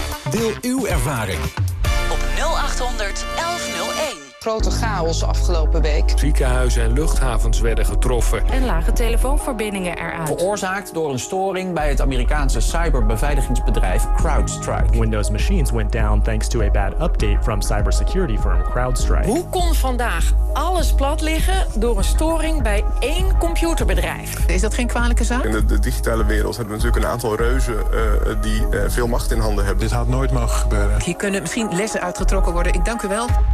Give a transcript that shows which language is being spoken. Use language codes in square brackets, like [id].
[nl] Deel uw ervaring. 0800-1101. Grote chaos afgelopen week. Ziekenhuizen en luchthavens werden getroffen. En lage telefoonverbindingen eruit. Veroorzaakt door een storing bij het Amerikaanse cyberbeveiligingsbedrijf CrowdStrike. [en] Windows machines went down thanks to a bad update from cybersecurity firm CrowdStrike. [nl] Hoe kon vandaag alles plat liggen door een storing bij één computerbedrijf? Is dat geen kwalijke zaak? In de digitale wereld hebben we natuurlijk een aantal reuzen die veel macht in handen hebben. Dit had nooit mogen gebeuren. Hier kunnen misschien lessen uitgetrokken worden. Ik dank u wel.